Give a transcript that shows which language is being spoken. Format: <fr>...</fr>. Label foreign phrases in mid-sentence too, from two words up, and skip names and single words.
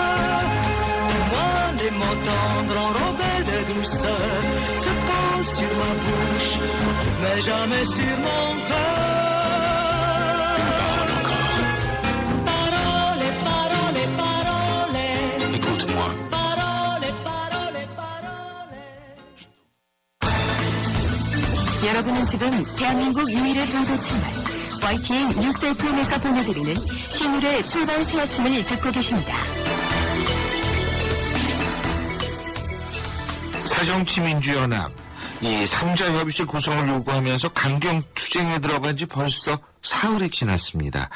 <fr>Moi, les mots tendres enrobés de douceur se posent sur ma bouche, mais jamais sur mon cœur. Parole encore, Parole, parole, parole. écoute-moi. Parole, parole, parole.</fr> <ko>여러분은 지금 대한민국 유일의 보도 채널 YTN 뉴스 FM에서 보내드리는 신율의 출발 새 아침을 듣고 계십니다. 새정치민주연합 이 3자 협의체 구성을 요구하면서 강경 투쟁에 들어간 지 벌써 사흘이 지났습니다.</ko>